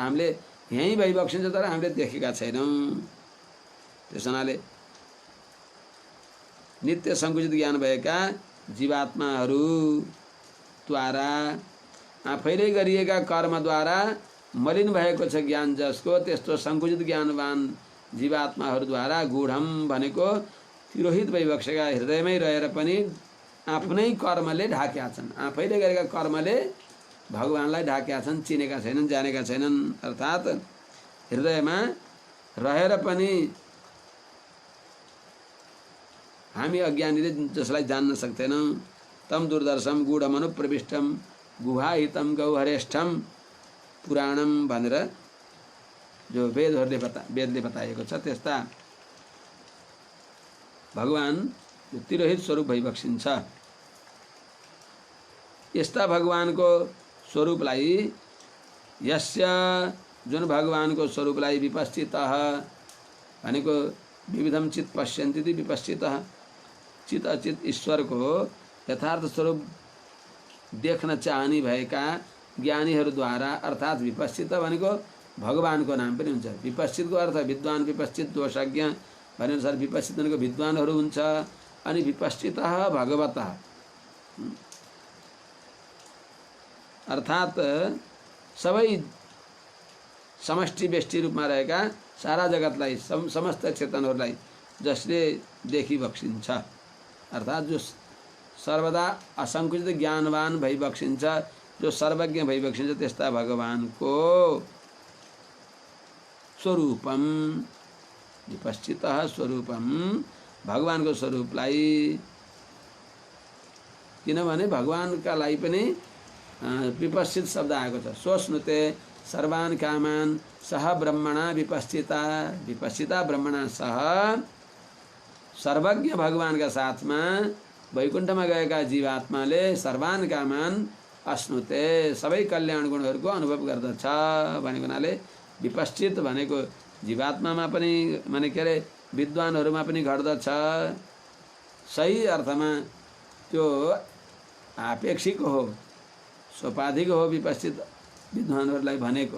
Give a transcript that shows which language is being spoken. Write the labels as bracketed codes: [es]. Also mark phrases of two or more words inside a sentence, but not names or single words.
[ne] हामीले यहीँ भइबक्सिन्छ तर हामीले देखेका छैनौँ। त्यस हुनाले नित्य सङ्कुचित ज्ञान भएका जीवात्माहरूद्वारा आफैले गरिएका कर्मद्वारा मलिन भएको छ ज्ञान जसको त्यस्तो सङ्कुचित ज्ञानवान जीवात्माहरूद्वारा गूढम भनेको तिरोहित भइबक्सेका हृदयमै रहेर पनि आफ्नै कर्मले ढाकेका छन्। आफैले गरेका कर्मले भगवानलाई ढाकेका छन्, चिनेका छैनन्, जानेका छैनन्। अर्थात् हृदयमा रहेर पनि हामी अज्ञानीले जसलाई जान्न सक्दैनौँ [sa] तम दुर्दर्शम गूढमनुप्रविष्टम गुहाहितम गौहरेष्ठम पुराणम [ne] भनेर जो वेदले बताएको छ त्यस्ता भगवान तिरोहित स्वरूप भइबक्सिन्छ। यस्ता भगवानको स्वरूपलाई यस्य जुन भगवानको स्वरूपलाई विपश्चितः भनेको [sa] विविधम चित पश्यन्ति विपश्चितः [ne] चित अचित ईश्वरको यथार्थ स्वरूप देख्न चाहने भएका ज्ञानीहरूद्वारा अर्थात् विपश्चित भनेको भगवानको नाम पनि हुन्छ। विपश्चितको अर्थ विद्वान विपश्चित दोषज्ञ भनेअनुसार विपश्चित भनेको विद्वानहरू हुन्छ अनि [sa] विपश्चितः भगवतः, [ne] अर्थात सबै समष्टि व्यष्टि रूपमा रहेका सारा जगतलाई समस्त चेतनहरूलाई जसले देखिबक्सिन्छ, अर्थात जो सर्वदा असङ्कुचित ज्ञानवान भइबक्सिन्छ, जो सर्वज्ञ भइबक्सिन्छ, त्यस्ता भगवानको [sa] स्वरूपम विपश्चितः स्वरूपम, [ne] भगवानको स्वरूपलाई, किनभने भगवानका लागि पनि विपश्चित शब्द आएको छ। [sa] सोच्नुते सर्वान कामान सह ब्रह्मणा विपश्चिता, विपश्चिता ब्रह्मणा सह, [ne] सर्वज्ञ भगवानका साथमा वैकुण्ठमा गएका जीवात्माले [sa] सर्वान कामान अश्नुते, [ne] सबै कल्याण गुणहरूको अनुभव गर्दछ भनेको हुनाले विपश्चित भनेको जीवात्मामा पनि माने के अरे विद्वानहरूमा पनि घट्दछ। सही अर्थमा त्यो आपेक्षिक हो, सोपाधिक हो विपश्चित विद्वानहरूलाई भनेको।